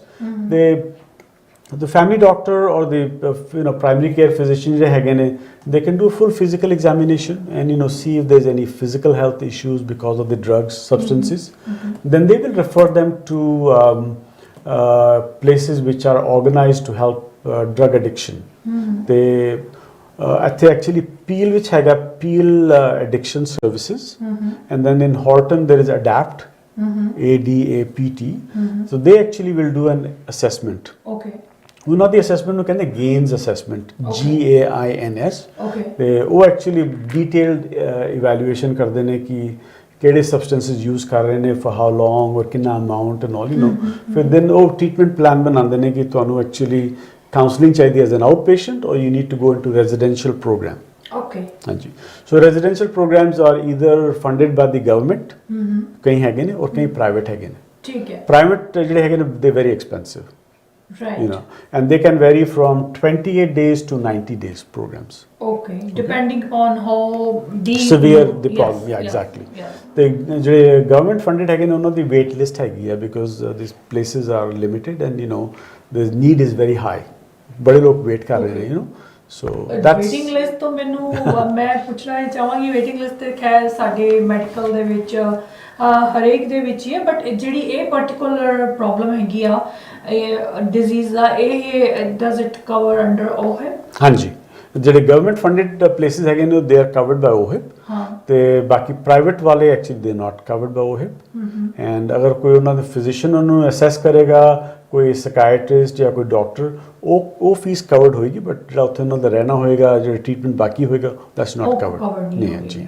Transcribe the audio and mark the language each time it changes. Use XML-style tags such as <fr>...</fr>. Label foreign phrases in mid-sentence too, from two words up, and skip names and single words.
<en>The family doctor or the you know primary care physician they can do a full physical examination and you know see if there's any physical health issues because of the drugs substances then they will refer them to places which are organized to help drug addiction. They ਇੱਥੇ actually Peel which ਹੈਗਾ Peel addiction services and then in Horton there is ADAPT ADAPT so they actually will do an assessment.</en> <pa>ਉਹਨਾਂ ਦੀ</pa> <en>assessment</en> <pa>ਨੂੰ ਕਹਿੰਦੇ</pa> <en>gains assessment GAINS</en> <pa>ਤੇ ਉਹ</pa> <en>actually detailed evaluation</en> <pa>ਕਰਦੇ ਨੇ ਕਿ ਕਿਹੜੇ</pa> <en>substances use</en> <pa>ਕਰ ਰਹੇ ਨੇ</pa> <en>for how long or ਕਿੰਨਾ amount and all, you know ਫਿਰ then ਉਹ treatment plan</en> <pa>ਬਣਾਉਂਦੇ ਨੇ ਕਿ ਤੁਹਾਨੂੰ</pa> <en>actually counseling ਚਾਹੀਦੀ as an outpatient or you need to go into residential program. ਹਾਂਜੀ so residential programs are either funded by the government</en> <pa>ਕਈ ਹੈਗੇ ਨੇ ਔਰ ਕਈ private ਹੈਗੇ ਨੇ. ਠੀਕ ਹੈ private ਜਿਹੜੇ ਹੈਗੇ ਨੇ</pa> <en>they very expensive. Right. You know, and they can vary from 28 days to 90 days programs. Depending on how deep severe the problem. Exactly. The government funded again on the wait list because these places are limited and you know the need is very high.</en> <hi>बड़े लोग wait कर रहे हैं,</hi> <en>you know. So that's waiting list</en> <hi>तो मैंने मैं पूछना चाहूँगी</hi> <en>waiting list</en> <pa>ਤੇ ਖ਼ੈਰ ਸਾਡੇ</pa> <en>medical</en> <pa>ਦੇ ਵਿੱਚ ਹਰੇਕ ਦੇ ਵਿੱਚ ਹੀ ਹੈ</pa> <en>but</en> <pa>ਜਿਹੜੀ ਇਹ</pa> <en>particular problem</en> <pa>ਹੈਗੀ ਆ</pa> <en>disease</en> <pa>ਦਾ ਇਹ</pa> <en>does it cover under OHIP?</en> <pa>ਹਾਂਜੀ ਜਿਹੜੇ</pa> <en>government funded places</en> <pa>ਹੈਗੇ ਨੇ</pa> <en>they are covered by OHIP</en> <pa>ਤੇ ਬਾਕੀ ਪ੍ਰਾਈਵੇਟ ਵਾਲੇ</pa> <en>actually they not covered by OHIP and</en> <pa>ਅਗਰ ਕੋਈ ਉਹਨਾਂ ਦੇ ਫਿਜ਼ੀਸ਼ੀਅਨ ਉਹਨੂੰ ਅਸੈਸ ਕਰੇਗਾ ਕੋਈ ਸਾਈਕੈਟ੍ਰਿਸਟ ਜਾਂ ਕੋਈ ਡਾਕਟਰ ਉਹ</pa> <en>fees covered</en> <pa>ਹੋਏਗੀ ਬਟ ਜਿਹੜਾ ਉੱਥੇ ਉਹਨਾਂ ਦਾ ਰਹਿਣਾ ਹੋਏਗਾ ਜਿਹੜਾ ਟ੍ਰੀਟਮੈਂਟ ਬਾਕੀ ਹੋਏਗਾ</pa> <en>that's not covered</en> <pa>ਨਹੀਂ ਹੈ ਜੀ.</pa>